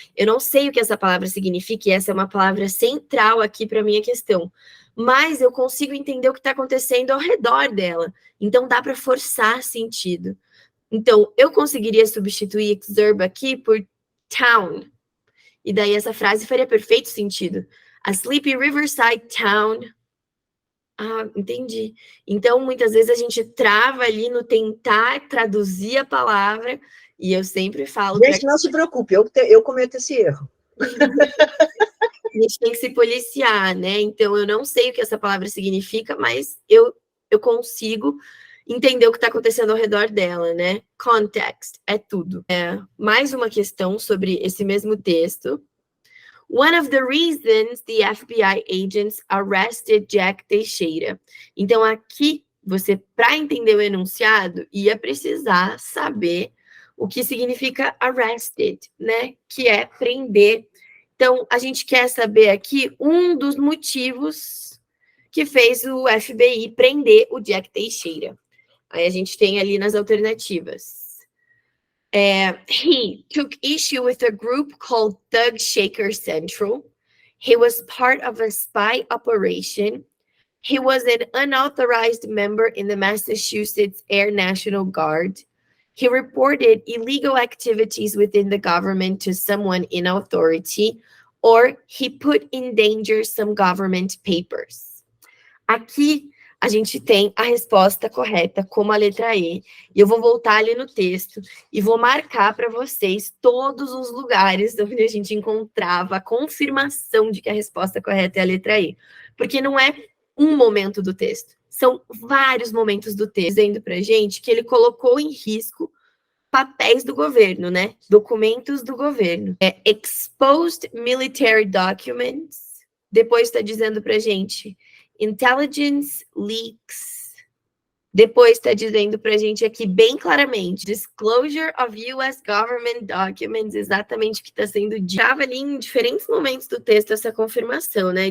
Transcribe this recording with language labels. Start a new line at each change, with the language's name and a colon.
Portuguese: Eu não sei o que essa palavra significa, e essa é uma palavra central aqui para a minha questão, mas eu consigo entender o que está acontecendo ao redor dela, então dá para forçar sentido. Então, eu conseguiria substituir exurb aqui por town, e daí essa frase faria perfeito sentido.
English: A sleepy riverside town.
Portuguese: Ah, entendi. Então, muitas vezes a gente trava ali no tentar traduzir a palavra, e eu sempre falo... Gente, não se preocupe, eu cometo esse erro. A gente tem que se policiar, né? Então, eu não sei o que essa palavra significa, mas eu consigo entender o que está acontecendo ao redor dela, né? Context é tudo. Mais uma questão sobre esse mesmo texto.
English: One of the reasons the FBI agents arrested Jack Teixeira.
Portuguese: Então, aqui, você, para entender o enunciado, ia precisar saber o que significa arrested, né? Que é prender. Então, a gente quer saber aqui um dos motivos que fez o FBI prender o Jack Teixeira. Aí a gente tem ali nas alternativas.
English: He took issue with a group called Thug Shaker Central. He was part of a spy operation. He was an unauthorized member in the Massachusetts Air National Guard. He reported illegal activities within the government to someone in authority, or he put in danger some government papers.
Portuguese: Aqui a gente tem a resposta correta como a letra E. E eu vou voltar ali no texto e vou marcar para vocês todos os lugares onde a gente encontrava a confirmação de que a resposta correta é a letra E. Porque não é um momento do texto, são vários momentos do texto dizendo para a gente que ele colocou em risco papéis do governo, né? Documentos do governo.
English: Exposed military documents.
Portuguese: Depois está dizendo para a gente
English: intelligence leaks.
Portuguese: Depois está dizendo para a gente aqui bem claramente
English: disclosure of U.S. government documents,
Portuguese: exatamente o que está sendo dito. Estava ali em diferentes momentos do texto essa confirmação, né?